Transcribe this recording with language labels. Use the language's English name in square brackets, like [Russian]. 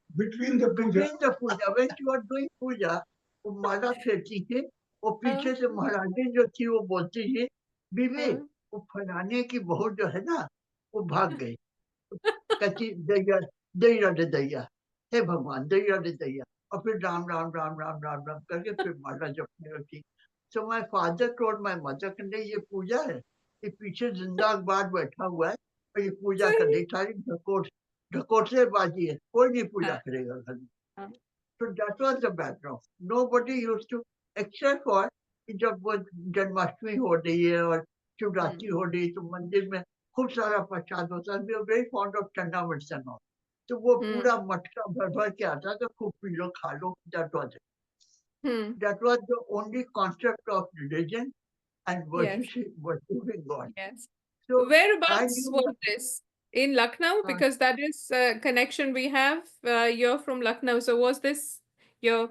[English] between the puja, when she was doing puja, [Hindi] वो माला फेरती थी. वो पीछे से महारानी जो थी वो बोलती थी, बीवी हाँ. वो फलाने की बहू जो है ना वो भाग गई. कहती दैया दैया रे दैया, हे भगवान दैया रे दैया और फिर राम राम राम राम राम राम करके फिर माला जपने लगती. [English] so my father told my mother [Hindi] कि नहीं ये पूजा है, ये पीछे जिंदा अखबार बैठा हुआ है और ये पूजा कर सही. रही. सारी ढकोसलेबाजी है, कोई नहीं पूजा हाँ. करेगा घर में. हाँ. [English] So that was the background. Nobody used to, except for [Hindi] कि जब वो जन्माष्टमी हो रही है और शिवरात्रि Hmm. हो रही है तो मंदिर में खूब सारा प्रसाद होता है. [English] We are very fond of [Hindi] चन्ना मिर्चन और तो वो Hmm. पूरा मटका भर भर के आता था. खूब पी लो खा लो. [English] That was it. Hmm. That was the only concept of religion and Yes. worshiping God. Yes. So I Whereabouts knew was this? In Lucknow? uh, Because that is a connection we have. You're from Lucknow. So was this your